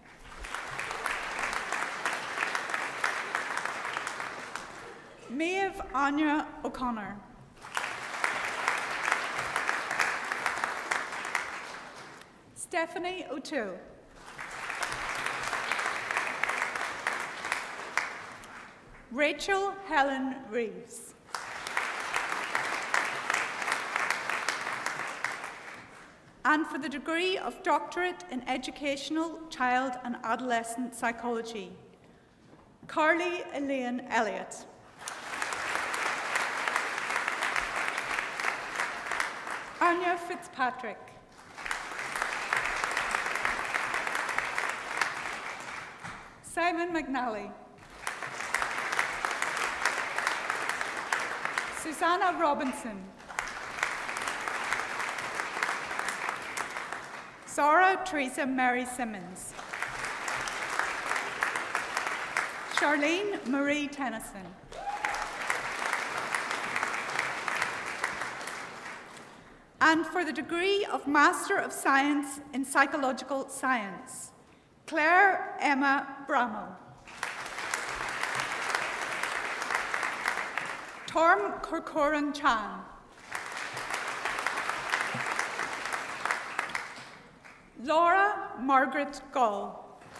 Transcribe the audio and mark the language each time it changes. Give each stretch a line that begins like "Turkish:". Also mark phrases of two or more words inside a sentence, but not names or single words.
English: Maeve Anya O'Connor. Stephanie O'Toole. Rachel Helen Reeves. And for the degree of Doctorate in Educational, Child and Adolescent Psychology, Carly Elaine Elliott. Anya Fitzpatrick. Simon McNally. Susanna Robinson. Zara Teresa Mary Simmons. Charlene Marie Tennyson. And for the degree of Master of Science in Psychological Science, Claire Emma Bramall. Torm Corcoran Chan. Laura Margaret Gull.